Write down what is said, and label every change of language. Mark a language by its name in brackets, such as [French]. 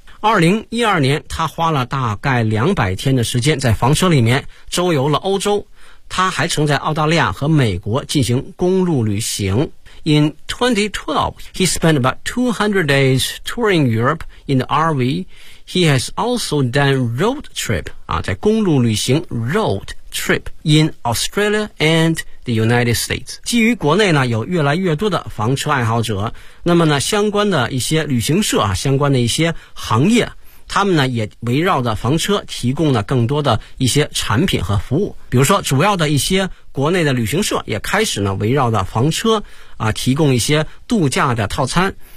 [Chinese] 2012年他花了大概200天的时间在房车里面周游了欧洲，他还曾在澳大利亚和美国进行公路旅行。 [English] In 2012 he spent about 200 days touring Europe in the RV。 He has also done road trip [Chinese] 啊，在公路旅行 [English] road trip in Australia and the United States。 [Chinese] 基于国内呢有越来越多的房车爱好者，那么呢相关的一些旅行社啊，相关的一些行业，他们呢也围绕着房车提供了更多的一些产品和服务。比如说主要的一些国内的旅行社也开始呢围绕着房车啊提供一些度假的套餐。